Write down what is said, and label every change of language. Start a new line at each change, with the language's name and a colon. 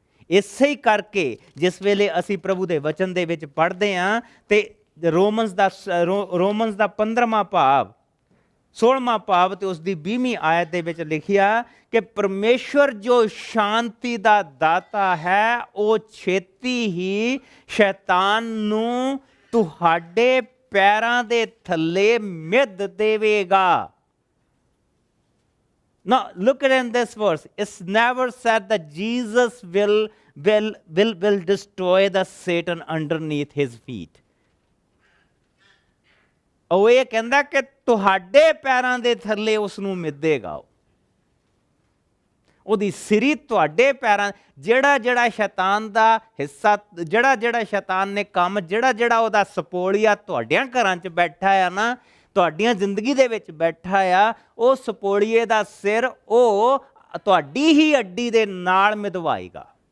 Punjabi: ਇਸੇ ਹੀ ਕਰਕੇ ਜਿਸ ਵੇਲੇ ਅਸੀਂ ਪ੍ਰਭੂ ਦੇ ਵਚਨ ਦੇ ਵਿੱਚ ਪੜ੍ਹਦੇ ਹਾਂ ਤੇ ਰੋਮਨਸ ਦਾ 15ਵਾਂ ਭਾਵ 16ਵਾਂ ਭਾਵ ਤੇ ਉਸ ਦੀ 20ਵੀਂ ਆਇਤ ਦੇ ਵਿੱਚ ਲਿਖਿਆ ਕਿ ਪਰਮੇਸ਼ਵਰ ਜੋ ਸ਼ਾਂਤੀ ਦਾ ਦਾਤਾ ਹੈ, ਉਹ ਛੇਤੀ ਹੀ ਸ਼ੈਤਾਨ ਨੂੰ ਤੁਹਾਡੇ ਪੈਰਾਂ ਦੇ ਥੱਲੇ ਮਿੱਧ ਦੇਵੇਗਾ।
English: Now look at in this verse. It's never said that Jesus will destroy the Satan underneath his feet.
Punjabi: ਉਹ ਇਹ ਕਹਿੰਦਾ ਕਿ ਤੁਹਾਡੇ ਪੈਰਾਂ ਦੇ ਥੱਲੇ ਉਸ ਨੂੰ ਮਿੱਧੇਗਾ। ਉਹਦੀ ਸਿਰੀ ਤੁਹਾਡੇ ਪੈਰਾਂ, ਜਿਹੜਾ ਸ਼ੈਤਾਨ ਦਾ ਹਿੱਸਾ, ਜਿਹੜਾ ਸ਼ੈਤਾਨ ਨੇ ਕੰਮ, ਜਿਹੜਾ ਉਹਦਾ ਸਪੋਲੀਆ ਤੁਹਾਡਿਆਂ ਘਰਾਂ 'ਚ ਬੈਠਾ ਆ ਨਾ, ਤੁਹਾਡੀਆਂ ਜ਼ਿੰਦਗੀ ਦੇ ਵਿੱਚ ਬੈਠਾ ਆ, ਉਹ ਸਪੋਲੀਏ ਦਾ ਸਿਰ ਉਹ ਤੁਹਾਡੀ ਹੀ ਅੱਡੀ ਦੇ ਨਾਲ ਮਿਧਵਾਏਗਾ।